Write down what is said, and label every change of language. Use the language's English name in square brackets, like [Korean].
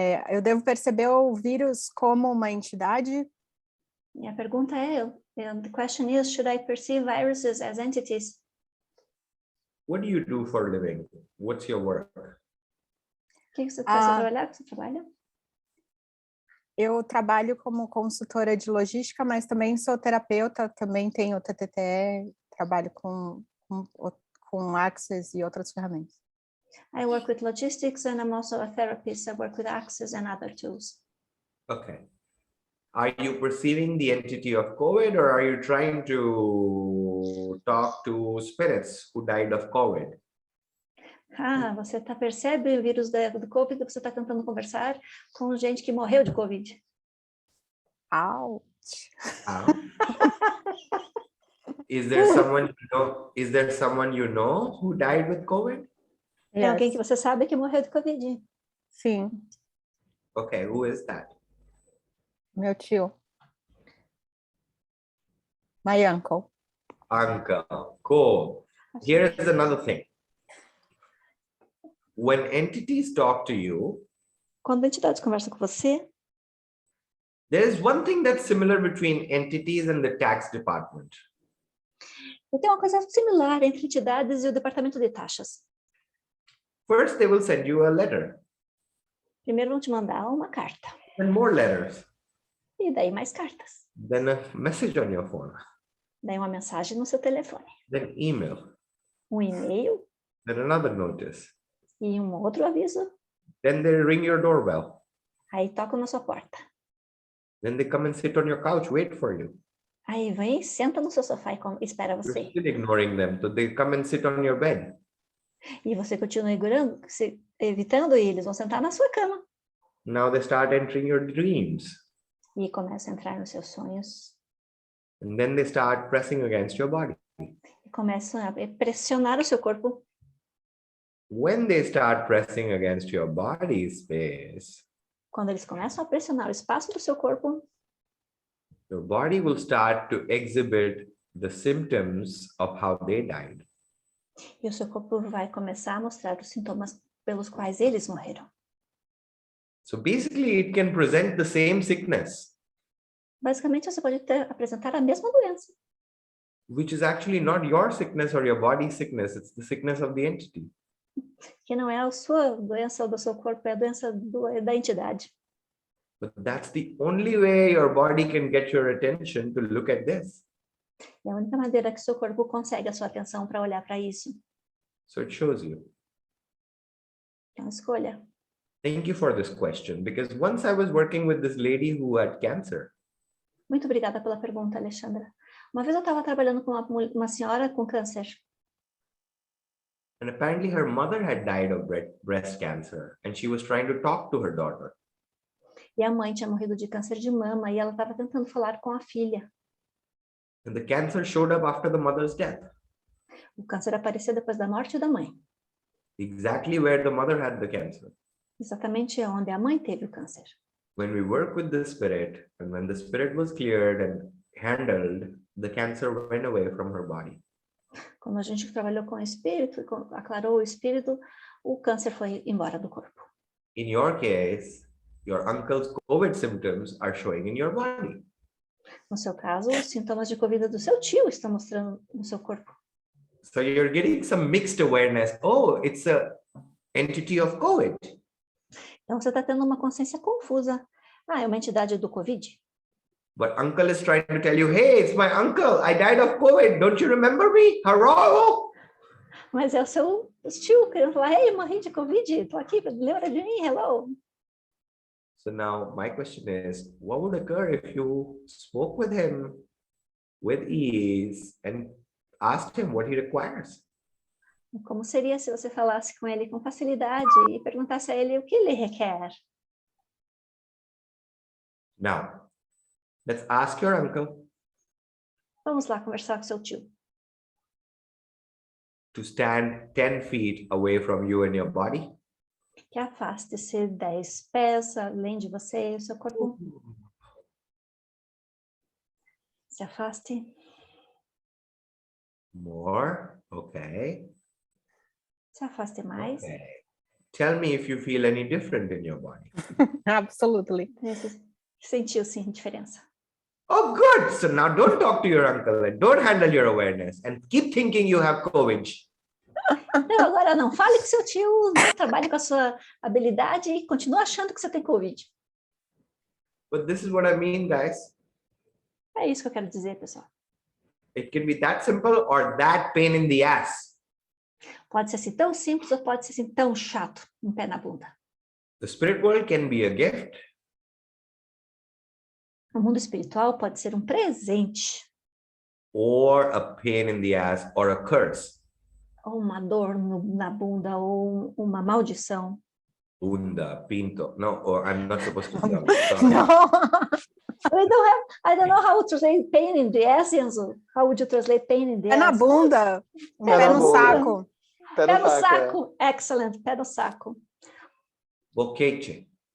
[Portuguese] eu devo perceber o vírus como uma entidade? Minha pergunta é, [English] the question is, should I perceive viruses as entities? What do you do for a living? What's your work? [Portuguese] O que você faz para trabalhar? Você trabalha? Eu trabalho como consultora de logística, mas também sou terapeuta, também tenho TTTE, trabalho com Access e outras ferramentas. [English] I work with logistics and I'm also a therapist. I work with Access and other tools. Okay. Are you perceiving the entity of COVID or are you trying to talk to spirits who died of COVID? [Portuguese] Você percebe o vírus do COVID e você está tentando conversar com gente que morreu de COVID. [English] Ouch. Is there someone you know who died with COVID? [Portuguese] Tem alguém que você sabe que morreu de COVID? Sim. [English] Okay, who is that? [Portuguese] Meu tio. [English] My uncle. Uncle. Cool. Here is another thing. When entities talk to you, [Portuguese] quando a entidade conversa com você, [English] there is one thing that's similar between entities and the tax department. [Portuguese] Tem uma coisa similar entre entidades e o departamento de taxas. [English] First, they will send you a letter, [Portuguese] Primeiro vão te mandar uma carta. [English] then more letters, [Portuguese] E daí mais cartas. [English] then a message on your phone, [Portuguese] Daí uma mensagem no seu telefone. [English] then email, [Portuguese] Um e-mail [English] then another notice. [Portuguese] e um outro aviso. [English] Then they ring your doorbell. [Portuguese] Aí tocam na sua porta. [English] Then they come and sit on your couch, wait for you. [Portuguese] Aí vem, senta no seu sofá e espera [English] You're [Portuguese] você. [English] still ignoring them, so they come and sit on your bed. [Portuguese] E você continua evitando e eles vão sentar na sua cama. [English] Now they start entering your dreams. [Portuguese] E começam a entrar nos seus sonhos. [English] And then they start pressing against your body. [Portuguese] E começam a pressionar o seu corpo. [English] When they start pressing against your body space, [Portuguese] Quando eles começam a pressionar o espaço do seu corpo, [English] your body will start to exhibit the symptoms of how they died. [Portuguese] e o seu corpo vai começar a mostrar os sintomas pelos quais eles morreram. [English] So basically, it can present the same sickness, [Portuguese] Basicamente, você pode apresentar a mesma doença, [English] which is actually not your sickness or your body's sickness. It's the sickness of the entity. [Portuguese] que não é a sua doença ou do seu corpo, é a doença da entidade. [English] But that's the only way your body can get your attention to look at this. [Portuguese] É a única maneira que o seu corpo consegue a sua atenção para olhar para isso. [English] So it shows you. [Portuguese] Então, escolha. [English] Thank you for this question, because once I was working with this lady who had cancer. [Portuguese] Muito obrigada pela pergunta, Alexandra. Uma vez eu estava trabalhando com uma senhora com câncer. [English] And apparently her mother had died of breast cancer, and she was trying to talk to her daughter. [Portuguese] E a mãe tinha morrido de câncer de mama e ela estava tentando falar com a filha. [English] And the cancer showed up after the mother's death, [Portuguese] O câncer apareceu depois da morte da mãe. [English] exactly where the mother had the cancer. [Portuguese] Exatamente onde a mãe teve o câncer. [English] When we work with the spirit, and when the spirit was cleared and handled, the cancer went away from her body. [Portuguese] Quando a gente trabalhou com o espírito, aclarou o espírito, o câncer foi embora do corpo. [English] In your case, your uncle's COVID symptoms are showing in your body. [Portuguese] No seu caso, os sintomas de Covid do seu tio estão mostrando no seu corpo. [English] So you're getting some mixed awareness. Oh, it's a entity of COVID. [Portuguese] Então, você está tendo uma consciência confusa. Ah, é uma entidade do Covid? [English] But uncle is trying to tell you, hey, it's my uncle. I died of COVID. Don't you remember me? Hello? [Portuguese] Mas é o seu tio querendo falar, hey, eu morri de Covid, estou aqui, lembra de mim, [English] hello. So now my question is, what would occur if you spoke with him with ease and asked him what he requires? [Portuguese] Como seria se você falasse com ele com facilidade e perguntasse a ele o que ele requer? [English] Now, let's ask your uncle [Portuguese] Vamos lá conversar com seu tio. [English] to stand 10 feet away from you and your body. [Portuguese] Que afaste-se 10 pés além de você e o seu corpo. Se afaste. [English] More. Okay. [Portuguese] Se afaste mais. [English] Okay. Tell me if you feel any different in your body. Absolutely. [Portuguese] Você sentiu sim diferença. [English] Oh, good. So now don't talk to your uncle and don't handle your awareness and keep thinking you have COVID. [Portuguese] Não, agora não. Fale com seu tio, trabalhe com a sua habilidade e continue achando que você tem Covid. [English] But this is what I mean, guys. [Portuguese] É isso que eu quero dizer, pessoal. [English] It can be that simple or that pain in the ass. [Portuguese] Pode ser assim tão simples ou pode ser assim tão chato, um pé na bunda. [English] The spirit world can be a gift [Portuguese] O mundo espiritual pode ser um presente [English] or a pain in the ass or a curse. [Portuguese] ou uma dor na bunda ou uma maldição. Bunda, pinto. [English] No, or I'm not supposed to do that. [Portuguese] Não, [English] I don't know how to translate pain in the ass, Enzo. How would you translate pain in the [Portuguese] é na [English] ass? [Portuguese] bunda, Pé pé na no bunda. saco. Pé Pé no é. saco. [English] Excellent. [Portuguese] Pé no saco. Boquete.